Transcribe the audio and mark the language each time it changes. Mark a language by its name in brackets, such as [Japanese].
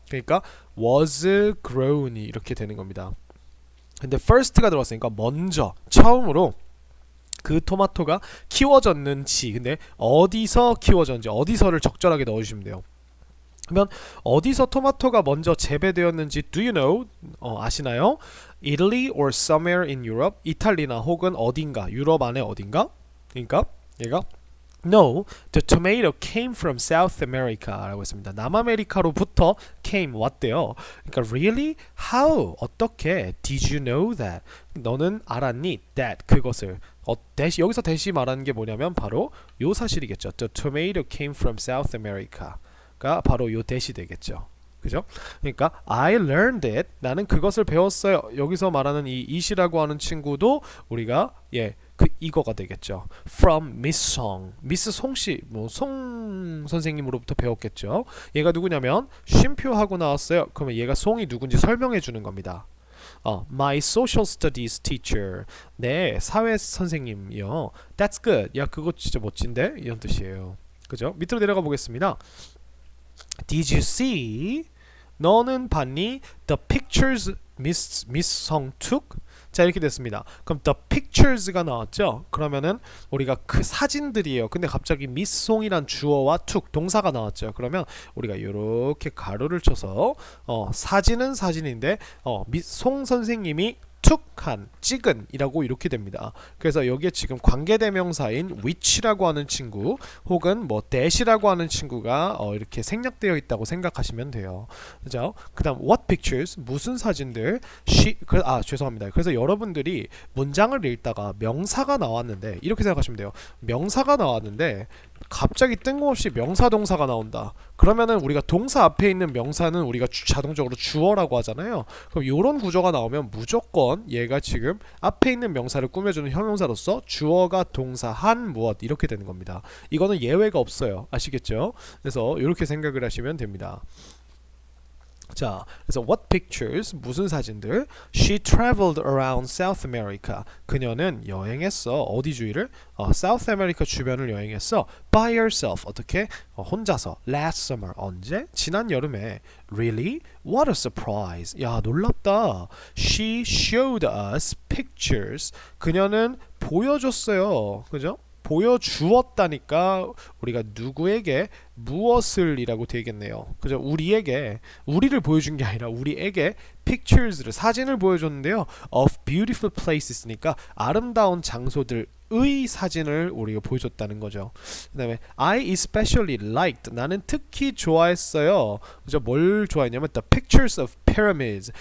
[Korean] 그러니까 was grown 이렇게 되는 겁니다. 근데 first가 들어왔으니까 먼저, 처음으로 그 토마토가 키워졌는지, 근데 어디서 키워졌는지 어디서를 적절하게 넣어주시면 돼요. 그러면 어디서 토마토가 먼저 재배되었는지 [English] do you know? [Korean] 아시나요? [English] Italy or somewhere in Europe? [Korean] 이탈리나 혹은 어딘가 유럽 안에 어딘가? 그러니까 얘가 [English] No, the tomato came from South America [Korean] 라고 했습니다. 남아메리카로부터 came 왔대요. 그러니까 [English] really? How? [Korean] 어떻게? [English] Did you know that? [Korean] 너는 알았니? That 그것을 대시 여기서 대시 말하는 게 뭐냐면 바로 요 사실이겠죠. [English] The tomato came from South America가 [Korean] 바로 요 대시 되겠죠. 그죠? 그러니까 [English] I learned it. [Korean] 나는 그것을 배웠어요. 여기서 말하는 이 it이라고 하는 친구도 우리가 이거가 되겠죠. [English] From Miss Song. [Korean] 미스 송씨, 송 선생님으로부터 배웠겠죠. 얘가 누구냐면 쉼표하고 나왔어요. 그러면 얘가 송이 누군지 설명해 주는 겁니다. [English] My social studies teacher. [Korean] 네, 사회 선생님이요. [English] That's good. [Korean] 야, 그거 진짜 멋진데? 이런 뜻이에요. 그죠? 밑으로 내려가 보겠습니다. [English] Did you see? [Korean] 너는 봤니? [English] The pictures Miss Song took? [Korean] 자, 이렇게 됐습니다. 그럼 the pictures가 나왔죠? 그러면은 우리가 그 사진들이에요. 근데 갑자기 Miss Song이란 주어와 took 동사가 나왔죠. 그러면 우리가 이렇게 가로를 쳐서 사진은 사진인데 송 선생님이 툭한, 찍은 이라고 이렇게 됩니다. 그래서 여기에 지금 관계대명사인 which라고 하는 친구 혹은 뭐 that이라고 하는 친구가 이렇게 생략되어 있다고 생각하시면 돼요. 그죠? 그 다음 what pictures, 무슨 사진들 죄송합니다. 그래서 여러분들이 문장을 읽다가 명사가 나왔는데 이렇게 생각하시면 돼요. 명사가 나왔는데 갑자기 뜬금없이 명사 동사가 나온다. 그러면은 우리가 동사 앞에 있는 명사는 우리가 자동적으로 주어라고 하잖아요. 그럼 이런 구조가 나오면 무조건 얘가 지금 앞에 있는 명사를 꾸며주는 형용사로서 주어가 동사 한 무엇 이렇게 되는 겁니다. 이거는 예외가 없어요. 아시겠죠? 그래서 이렇게 생각을 하시면 됩니다. 자, 그래서 what pictures, 무슨 사진들? [English] She traveled around South America. [Korean] 그녀는 여행했어. 어디 주위를? South America 주변을 여행했어. [English] By herself. [Korean] 어떻게? 혼자서. [English] Last summer. [Korean] 언제? 지난 여름에. [English] Really? What a surprise. [Korean] 야, 놀랍다. [English] She showed us pictures. [Korean] 그녀는 보여줬어요. 그죠? 보여주었다니까 우리가 누구에게 무엇을 이라고 되겠네요. 그죠? 우리를 보여준 게 아니라 우리에게 pictures를 사진을 보여줬는데요. of beautiful places니까 아름다운 장소들의 사진을 우리가 보여줬다는 거죠. 그 다음에 [English] I especially liked [Korean] 나는 특히 좋아했어요. 그죠? 뭘 좋아했냐면 [English] the pictures of pyramids.